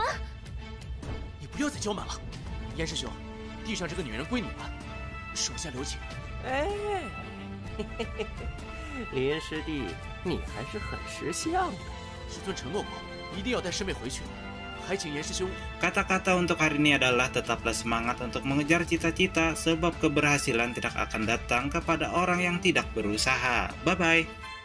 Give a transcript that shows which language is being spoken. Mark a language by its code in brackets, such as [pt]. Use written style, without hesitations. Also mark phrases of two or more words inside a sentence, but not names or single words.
[zh] 你不要再娇蛮了，严师兄，地上这个女人归你了，手下留情。哎，林师弟，你还是很识相的。师尊承诺过，一定要带师妹回去，还请严师兄。 [id] Kata-kata untuk hari ini adalah tetaplah semangat untuk mengejar cita-cita sebab keberhasilan tidak akan datang kepada orang yang tidak berusaha. Bye-bye.